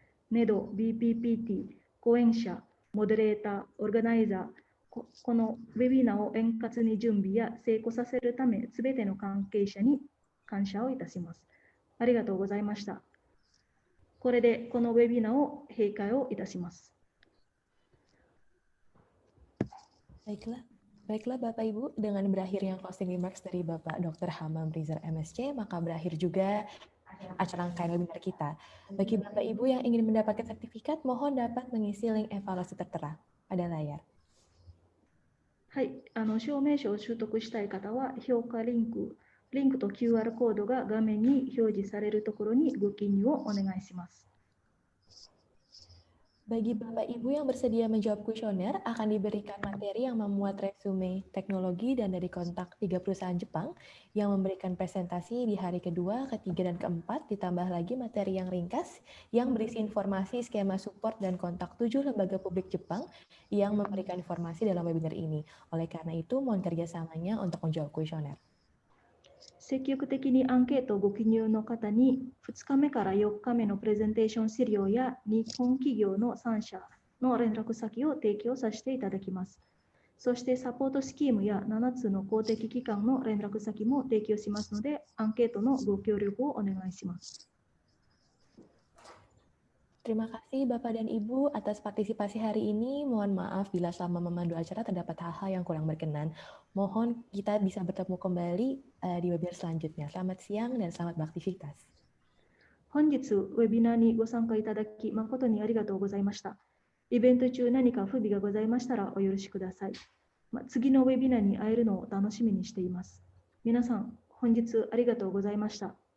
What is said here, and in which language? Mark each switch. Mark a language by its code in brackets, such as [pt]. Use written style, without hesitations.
[ja] NEDO、BPPT、講演者、モデレーター、オーガナイザー、このウェビナーを円滑に準備や成功させるため、すべての関係者に感謝をいたします。ありがとうございました。これでこのウェビナーを閉会をいたします。 [id] Baiklah Bapak Ibu, dengan berakhirnya [en] closing remarks [id] dari Bapak Dr. Hammam Riza MSc, maka berakhir juga acara rangkaian webinar kita. Bagi Bapak Ibu yang ingin mendapatkan sertifikat, mohon dapat mengisi link evaluasi tertera pada layar. [ja] はい、証明書を取得したい方は、評価リンクと QR コードが画面に表示されるところにご記入をお願いします。 [id] Bagi Bapak Ibu yang bersedia menjawab kuesioner, akan diberikan materi yang memuat resume teknologi dan dari kontak 3 perusahaan Jepang yang memberikan presentasi di hari kedua, ketiga, dan keempat, ditambah lagi materi yang ringkas yang berisi informasi skema support dan kontak 7 lembaga publik Jepang yang memberikan informasi dalam webinar ini. Oleh karena itu, mohon kerjasamanya untuk menjawab kuesioner. [ja] 積極的にアンケートをご記入の方に2日目から4日目のプレゼンテーション資料や日本企業の3社の連絡先を提供させていただきます。そしてサポートスキームや7つの公的機関の連絡先も提供しますので、アンケートのご協力をお願いします。 [id] Terima kasih Bapak dan Ibu atas partisipasi hari ini. Mohon maaf bila selama memandu acara terdapat hal-hal yang kurang berkenan. Mohon kita bisa bertemu kembali di webinar selanjutnya. Selamat siang dan selamat beraktivitas. [ja] 本日ウェビナーにご参加いただき誠にありがとうございました。イベント中何か不備がございましたらお許しください。次のウェビナーに会えるのを楽しみにしています。皆さん、本日ありがとうございました。